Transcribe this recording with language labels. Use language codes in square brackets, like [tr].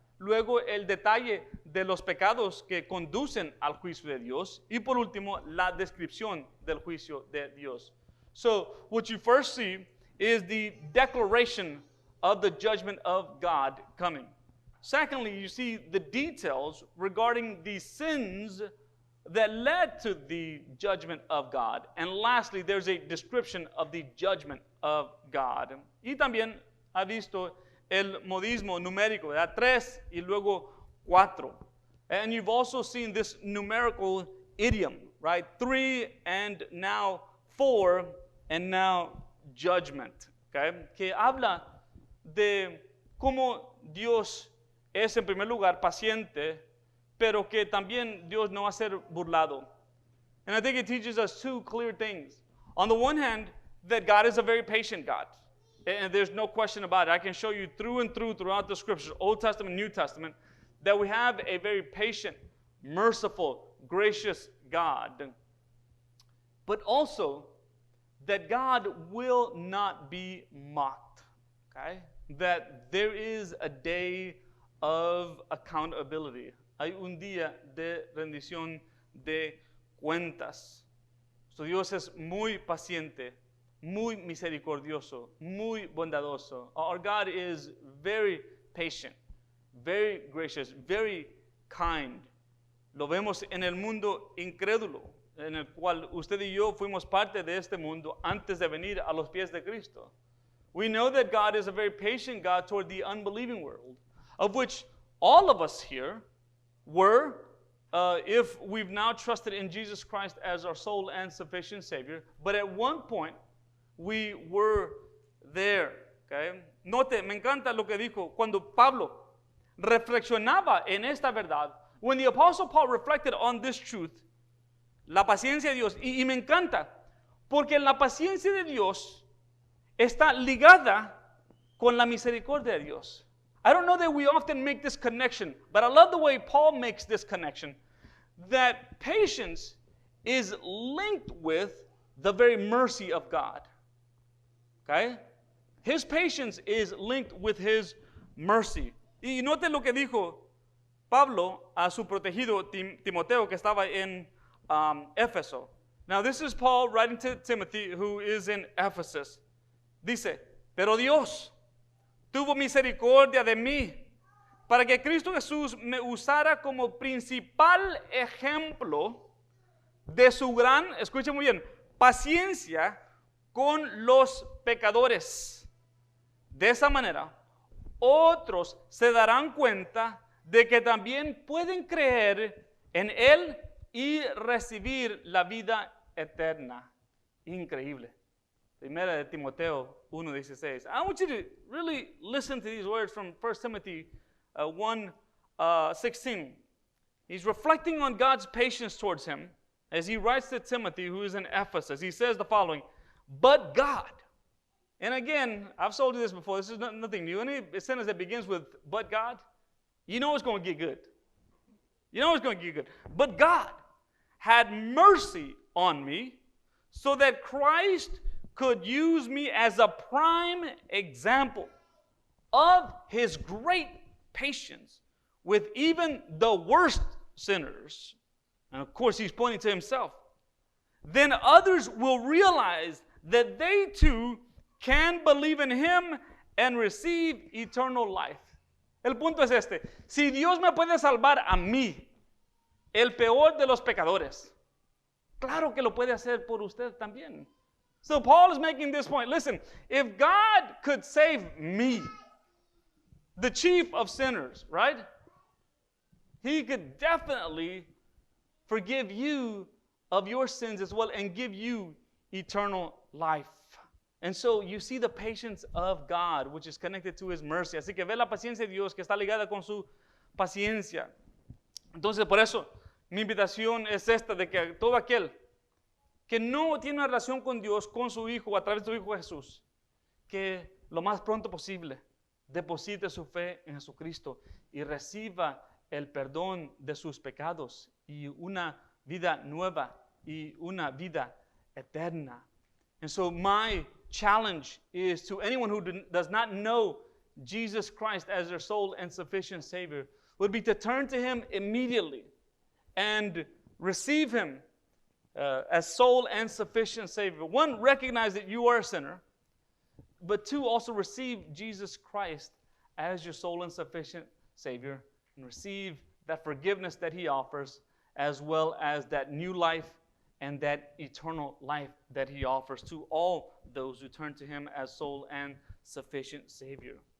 [es] Luego el detalle de los pecados que conducen al juicio de Dios. Y por último, la descripción del juicio de Dios. [en] So what you first see is the declaration of the judgment of God coming. Secondly, you see the details regarding the sins that led to the judgment of God. And lastly, there's a description of the judgment of God. [es] Y también ha visto el modismo numérico, ¿verdad? 3 y luego 4. [en] And you've also seen this numerical idiom, right? 3 and now 4 and now judgment, okay? [es] Que habla de cómo Dios es en primer lugar paciente, pero que también Dios no va a ser burlado. [en] And I think it teaches us 2 clear things. On the one hand, that God is a very patient God. And there's no question about it. I can show you through and throughout the scriptures, Old Testament, New Testament, that we have a very patient, merciful, gracious God. But also, that God will not be mocked. Okay? That there is a day of accountability. [es] Hay un día de rendición de cuentas. So Dios es muy paciente, muy misericordioso, muy bondadoso. [en] Our God is very patient, very gracious, very kind. [es] Lo vemos en el mundo incrédulo, en el cual usted y yo fuimos parte de este mundo antes de venir a los pies de Cristo. [en] We know that God is a very patient God toward the unbelieving world, of which all of us here were, if we've now trusted in Jesus Christ as our sole and sufficient Savior. But at one point, we were there. Okay? [es] Note, me encanta lo que dijo cuando Pablo reflexionaba en esta verdad. [en] When the Apostle Paul reflected on this truth, [es] la paciencia de Dios, y me encanta, porque la paciencia de Dios está ligada con la misericordia de Dios. [en] I don't know that we often make this connection, but I love the way Paul makes this connection, that patience is linked with the very mercy of God. Okay? His patience is linked with his mercy. [es] Y note lo que dijo Pablo a su protegido Timoteo, que estaba en Éfeso. [en] Now this is Paul writing to Timothy, who is in Ephesus. [es] Dice, pero Dios tuvo misericordia de mí, para que Cristo Jesús me usara como principal ejemplo de su gran, escuchen muy bien, paciencia con los pecadores. De esa manera, otros se darán cuenta de que también pueden creer en Él y recibir la vida eterna. Increíble. Primera de Timoteo 1:16. [en] I want you to really listen to these words from 1 Timothy 1:16. He's reflecting on God's patience towards him as he writes to Timothy, who is in Ephesus. He says the following, but God. And again, I've told you this before. This is nothing new. Any sentence that begins with but God, you know it's going to get good. You know it's going to get good. But God had mercy on me so that Christ could use me as a prime example of his great patience with even the worst sinners. And of course, he's pointing to himself. then others will realize that they too can believe in Him and receive eternal life. [es] El punto es este: si Dios me puede salvar a mí, el peor de los pecadores, claro que lo puede hacer por usted también. [en] So Paul is making this point. Listen, if God could save me, the chief of sinners, right? He could definitely forgive you of your sins as well and give you eternal life. And so you see the patience of God, which is connected to His mercy. [es] Así que ve la paciencia de Dios que está ligada con su paciencia. Entonces, por eso, mi invitación es esta, de que todo aquel que no tiene una relación con Dios, con su Hijo, a través de su Hijo Jesús, que lo más pronto posible deposite su fe en Jesucristo y reciba el perdón de sus pecados y una vida nueva y una vida eterna. [en] And so my challenge is to anyone who does not know Jesus Christ as their sole and sufficient Savior would be to turn to Him immediately and receive Him as sole and sufficient Savior. One, recognize that you are a sinner, but two, also receive Jesus Christ as your sole and sufficient Savior and receive that forgiveness that He offers, as well as that new life and that eternal life that He offers to all those who turn to Him as sole and sufficient Savior.